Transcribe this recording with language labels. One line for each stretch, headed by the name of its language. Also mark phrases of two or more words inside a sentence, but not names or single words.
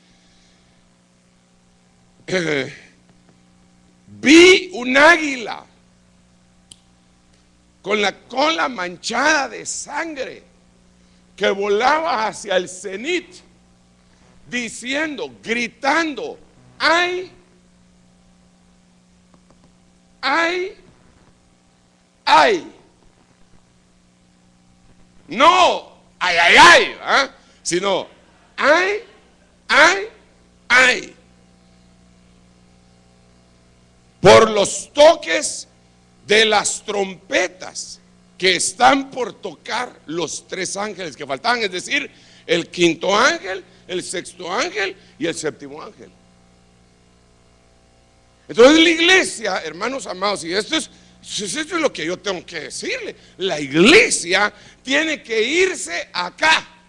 Spanish: vi un águila con la cola manchada de sangre que volaba hacia el cenit, diciendo, gritando, ay, ay, ay. No, ay, ay, ay, ¿eh? Sino, ay, ay, ay. Por los toques de las trompetas que están por tocar los 3 ángeles que faltaban, es decir, el 5.º ángel, el 6.º ángel y el 7.º ángel. Entonces la iglesia, hermanos amados, y esto es lo que yo tengo que decirle, la iglesia tiene que irse acá.